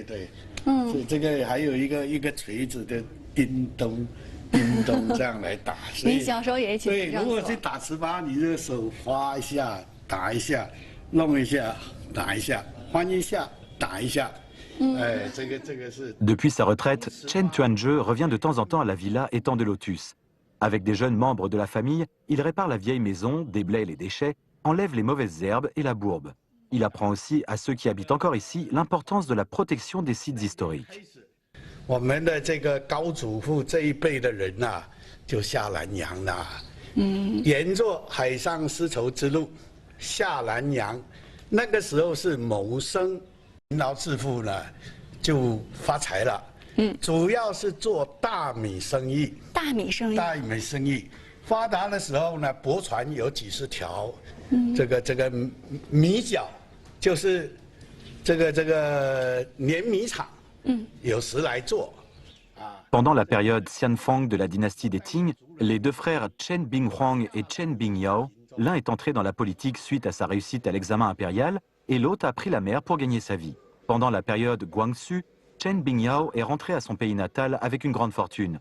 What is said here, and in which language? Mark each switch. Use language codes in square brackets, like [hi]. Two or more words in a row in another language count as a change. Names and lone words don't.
[zh] 所以这个还有一个锤子的叮咚这样来打。你小时候也一起对，如果去打糍粑，你这个手划一下，打一下，弄一下，打一下，翻一下，打一下。这个是。 [fr] Depuis sa retraite, Chen Tuanzhe revient de temps en temps à la villa Étang de Lotus. Avec des jeunes membres de la famille, il répare la vieille maison, déblaye les déchets, enlève les mauvaises herbes et la bourbe. Il apprend aussi à ceux qui habitent encore ici l'importance de la protection des sites historiques. [zh] 我们的这个高祖父这一辈的人就下南洋了，沿着海上丝绸之路下南洋，那个时候是谋生，勤劳致富呢，就发财了。主要是做大米生意。大米生意发达的时候呢，驳船有几十条，这个米角。就是这个碾米厂，有时来做。 [fr] Pendant la période Xianfang de la dynastie des Qing, les deux frères Chen Binghuang et Chen Bingyao, l'un est entré dans la politique suite à sa réussite à l'examen impérial, et l'autre a pris la mer pour gagner sa vie. Pendant la période Guangxu, Chen Bingyao est rentré à son pays natal avec une grande fortune.